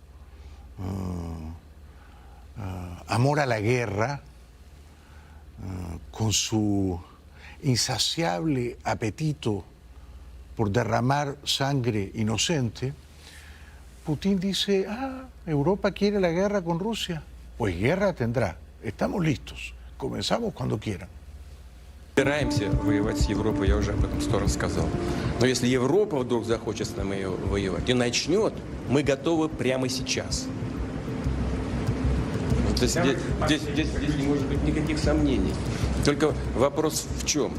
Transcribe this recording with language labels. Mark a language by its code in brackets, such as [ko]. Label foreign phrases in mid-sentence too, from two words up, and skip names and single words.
[es] amor a la guerra, con su insaciable apetito por derramar sangre inocente, Putin dice, Europa quiere la guerra con Rusia, pues guerra tendrá, estamos listos, comenzamos cuando quieran. [ru] Собираемся воевать с Европой, я уже об этом 100 раз сказал. Но если Европа вдруг захочет с нами воевать и начнет, мы готовы прямо сейчас. Здесь не может быть никаких сомнений. Только вопрос в чем?